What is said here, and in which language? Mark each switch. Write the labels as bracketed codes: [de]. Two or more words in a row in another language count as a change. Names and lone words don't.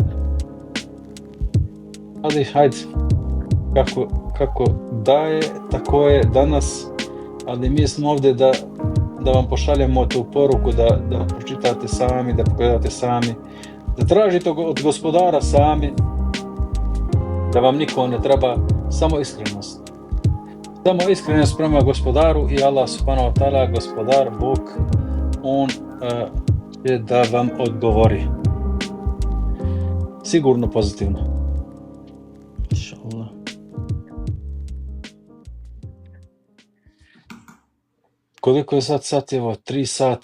[sr] Ali hajde, kako daje, tako je danas, ali mi smo ovdje da vam pošaljemo tu poruku, da pročitate sami, da pogledate sami, da tražite od gospodara sami, da vam niko ne treba, samo iskrenost. Samo iskrenost prema gospodaru i [ar] الله سبحانه وتعالى, [sr] gospodar, Bog, on je da vam odgovori. Sigurno pozitivno. Inšallah. Koliko je sad sati? Evo, 3 sata.